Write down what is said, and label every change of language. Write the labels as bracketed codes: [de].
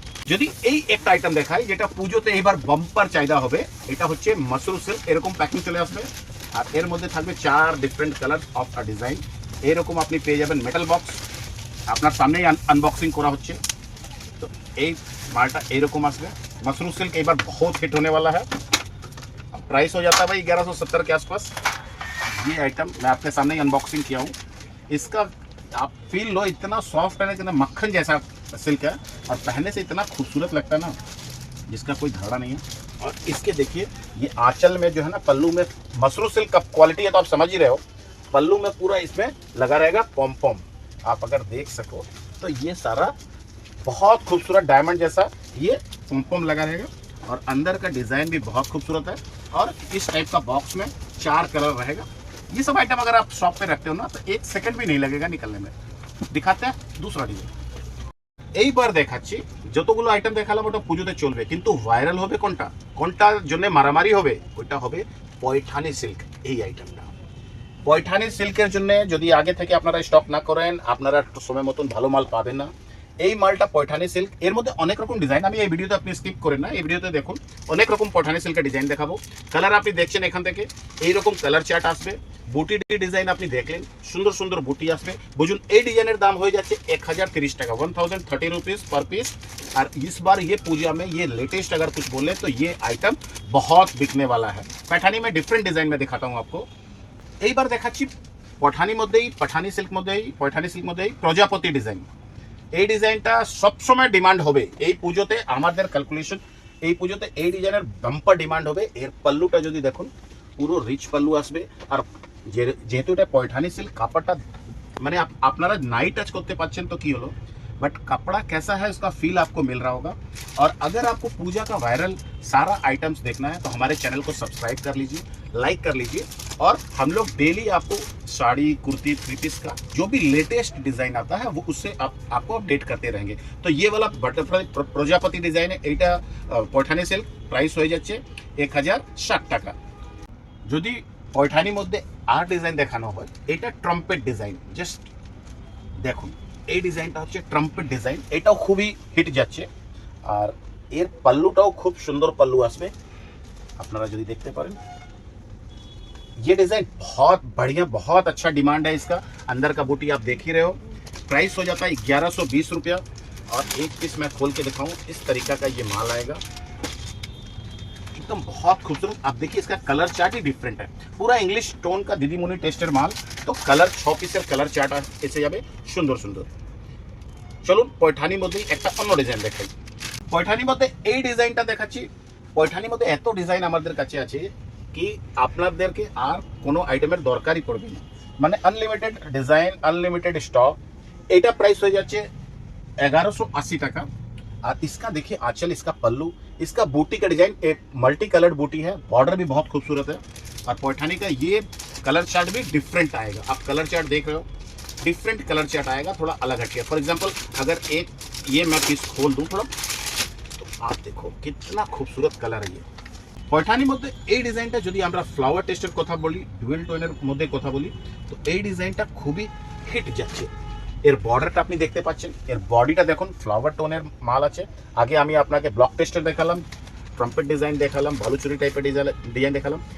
[bn] যদি এই একটা আইটেম দেখাই যেটা পুজোতে এবার বাম্পার চাহিদা হবে, এটা হচ্ছে মাসরু সিল্ক। এরকম প্যাকিং চলে আসবে, আর এর মধ্যে থাকবে 4 different colour of a design. এরকম আপনি পেয়ে যাবেন মেটাল বক্স, আপনার সামনেই আনবক্সিং করা হচ্ছে। तो এই মালটা এরকম আসবে। [hi] मशरूम सिल्क एक बार बहुत हिट होने वाला है। प्राइस हो जाता है भाई 1170 के आसपास। ये आइटम मैं आपके सामने ही अनबॉक्सिंग किया हूँ। इसका आप फील लो, इतना सॉफ्ट है ना, इतना मक्खन जैसा सिल्क है, और पहनने से इतना खूबसूरत लगता है ना, जिसका कोई धारणा नहीं है। और इसके देखिए ये आंचल में जो है ना, पल्लू में मशरूम सिल्क का क्वालिटी है तो आप समझ ही रहे हो। पल्लू में पूरा इसमें लगा रहेगा पॉम पॉम, आप अगर देख सको तो ये सारा बहुत खूबसूरत डायमंड जैसा ये पॉम पॉम लगा रहेगा, और अंदर का डिजाइन भी बहुत खूबसूरत है। और इस टाइप का बॉक्स में 4 कलर रहेगा। ये सब आइटम अगर आप शॉप पे रखते हो ना तो 1 सेकंड भी नहीं लगेगा निकलने में। दिखाते हैं दूसरा डिजाइन। [bn] এইবার দেখাচ্ছি, যতগুলো আইটেম দেখালাম ওটা পুজোতে চলবে, কিন্তু ভাইরাল হবে কোনটা, কোনটার জন্য মারামারি হবে, ওইটা হবে পয়ঠানি সিল্ক। এই আইটেমটা পয়ঠানি সিল্কের জন্য যদি আগে থেকে আপনারা স্টক না করেন, আপনারা সময় মতন ভালো মাল পাবেন না। এই মালটা পয়ঠানি সিল্ক, এর মধ্যে অনেক রকম ডিজাইন, আমি এই ভিডিওতে আপনি স্কিপ করেন না, এই ভিডিওতে দেখুন অনেক রকম পয়ঠানি সিল্কের ডিজাইন দেখাবো। কালার আপনি দেখছেন এখান থেকে এইরকম কালার চার্ট আসবে। বুটি ডিজাইন আপনি দেখলেন, সুন্দর সুন্দর বুটি আসবে। বুঝুন এই ডিজাইনের দাম হয়ে যাচ্ছে 1030 টাকা, [hi] 1030 रुपीज़ पर पीस। और इस बार ये पूजा में ये लेटेस्ट अगर कुछ बोले तो ये आइटम बहुत बिकने वाला है। पैठानी में डिफरेंट डिजाइन में दिखाता हूँ आपको। [bn] এইবার দেখাচ্ছি পঠানি মধ্যেই, পাঠানি সিল্ক মধ্যেই, পয়ঠানি সিল্ক মধ্যেই প্রজাপতি ডিজাইন। এই ডিজাইনটা সবসময় ডিমান্ড হবে এই পুজোতে, আমাদের ক্যালকুলেশন এই পুজোতে এই ডিজাইনের বাম্পার ডিমান্ড হবে। এর পাল্লুটা যদি দেখুন পুরো রিচ পাল্লু আসবে, আর যেহেতু এটা পয়ঠানি সিল্ক কাপড়টা মানে আপনারা नाइट टच করতে পাচ্ছেন তো কি হলো, [hi] बट कपड़ा कैसा है उसका फील आपको मिल रहा होगा। और अगर आपको पूजा का वायरल सारा आइटम्स देखना है तो हमारे चैनल को सब्सक्राइब कर लीजिए, लाइक कर लीजिए, और हम लोग डेली आपको साड़ी, कुर्ती, थ्री पीस का जो भी लेटेस्ट डिजाइन आता है वो उससे आपको अपडेट करते रहेंगे। तो ये वाला बटरफ्लाई प्रजापति डिजाइन है, [bn] এইটা পয়ঠানি সিল্ক, প্রাইস হয়ে যাচ্ছে 1060 টাকা। যদি পয়ঠানির মধ্যে আর ডিজাইন দেখানো হয়, এটা ট্রাম্পেট ডিজাইন, জাস্ট দেখুন এই ডিজাইনটা হচ্ছে ট্রাম্পেট ডিজাইন, এটাও খুবই হিট যাচ্ছে। আর এর পাল্লুটাও খুব সুন্দর পাল্লু আসবে, আপনারা যদি দেখতে পারেন। [hi] ये डिजाइन बहुत बढ़िया, बहुत अच्छा डिमांड है इसका। अंदर का बूटी आप देख ही रहे हो। प्राइस हो जाता है 1120 रुपया। और एक पीस मैं खोल के दिखाऊं, इस तरीका का ये माल आएगा, एकदम बहुत खूबसूरत। आप देखिए इसका कलर चार्ट ही डिफरेंट है, पूरा इंग्लिश टोन का दीदी मुनि टेस्टेर माल। [bn] तो कलर 6 পিসের কালার চার্ট এসে যাবে সুন্দর সুন্দর। চলুন পয়ঠানির মধ্যে একটা অন্য ডিজাইন দেখাই। পয়ঠানির মধ্যে এই ডিজাইনটা দেখাচ্ছি। পয়ঠানির মধ্যে এত ডিজাইন আমাদের কাছে আছে কি আপনাদেরকে আর কোনো আইটেমের দরকারই পড়বে না, মানে আনলিমিটেড ডিজাইন, আনলিমিটেড স্টক। এটা প্রাইস হয়ে যাচ্ছে 1180 টাকা। [hi] और इसका देखिए आंचल, इसका पल्लू, इसका बूटी का डिजाइन एक मल्टी कलर्ड बूटी है, बॉर्डर भी बहुत खूबसूरत है। और पौठानी का ये कलर चार्ट भी डिफरेंट आएगा। आप कलर चार्ट देख रहे हो, डिफरेंट कलर चार्ट आएगा, थोड़ा अलग हटके। फॉर एग्जांपल अगर एक ये मैं पीस खोल दूं थोड़ा, तो आप देखो कितना खूबसूरत कलर है ये। [bn] পয়ঠানির মধ্যে এই ডিজাইনটা যদি আমরা ফ্লাওয়ার টেস্টের কথা বলি, ডুয়েল টোনের মধ্যে কথা বলি, তো এই ডিজাইনটা খুবই হিট যাচ্ছে। এর বর্ডারটা আপনি দেখতে পাচ্ছেন, এর বডিটা দেখুন ফ্লাওয়ার টোনের মাল আছে। আগে আমি আপনাকে ব্লক টেস্টার দেখালাম, ট্রাম্পেট ডিজাইন দেখালাম, বালুচুরি টাইপের ডিজাইন দেখালাম।